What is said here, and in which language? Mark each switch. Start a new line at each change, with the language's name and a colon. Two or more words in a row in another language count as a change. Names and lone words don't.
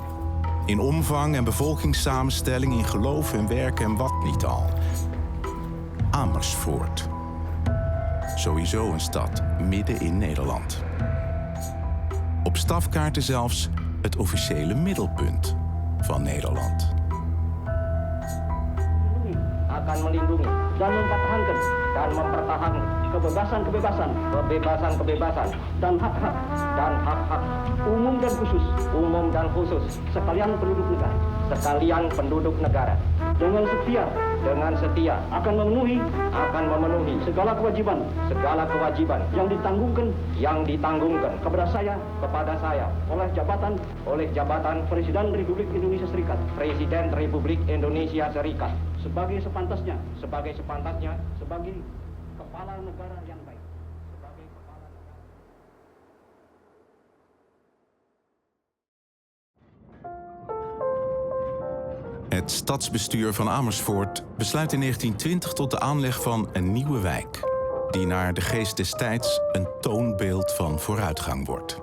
Dutch: In omvang en bevolkingssamenstelling, in geloof en werk en wat niet al. Amersfoort. Sowieso een stad midden in Nederland. Op stafkaarten zelfs het officiële middelpunt van Nederland.
Indonesian: Akan melindungi dan mempertahankan dan mempertahankan kebebasan-kebebasan, kebebasan-kebebasan dan hak-hak umum dan khusus sekalian penduduk negara dengan setia akan memenuhi segala kewajiban yang ditanggungan kepada saya oleh jabatan Presiden Republik Indonesia Serikat sebagai sepantasnya sebagai kepala negara yang baik.
Dutch: Het stadsbestuur van Amersfoort besluit in 1920 tot de aanleg van een nieuwe wijk, die naar de geest des tijds een toonbeeld van vooruitgang wordt.